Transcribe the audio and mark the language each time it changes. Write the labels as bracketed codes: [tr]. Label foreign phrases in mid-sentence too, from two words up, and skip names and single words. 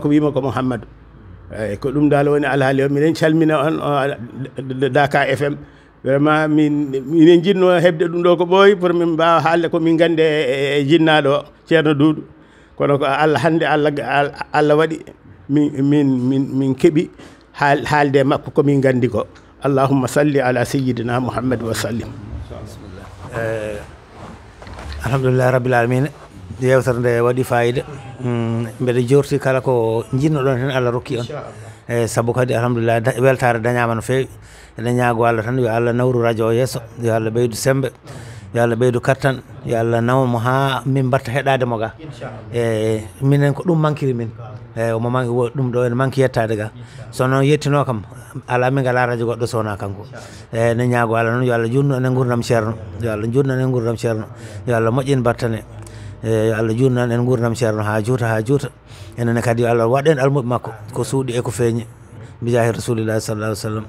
[ff] ko wima ko Mouhamadou eyyi ko ɗum dal woni alhaali o minen calmina on Daka FM vraiment minen jinno hebde ɗum ɗo ko ɓooyi pour min mbawa haalde ko min gande e jinnaɗo o ceerno Doudou kono ko Allah hande Allah waɗi min keeɓi haalde makko komin gandi ko [ar] اللهم صل على سيدنا محمد وسلم. الحمد لله رب العالمين [ff] yewtere nde waɗi fayida mbeɗa jorti kala ko jinnoɗon hen Allah rokki on saabu kadi alhamdulillah weltare dañama no fewi eɗen ñaago Allah tan yo Allah nawru radio o yesso yo Allah ɓeydu sembe yo Allah ɓeydu kattan yo Allah nawmo ha min mbatta heɗade mo ga minen ko ɗum manquiri min omo manqui ɗum ɗo ene manqui yettade ga so noon yettino kam ala min ngala radio goɗɗo sowona kanko ne ñaago Allah noon yo Allah junnu enen gurdam ceerno yo Allah junnu enen gurdam ceerno yo Allah moƴƴin battane yo Allah junnan en gurdam ceerno ha juuta enene kadi yo Allah waɗen almuɓe makko ko suuɗi e ko feeñi [ar] بجاه رسول الله صلى الله عليه وسلم.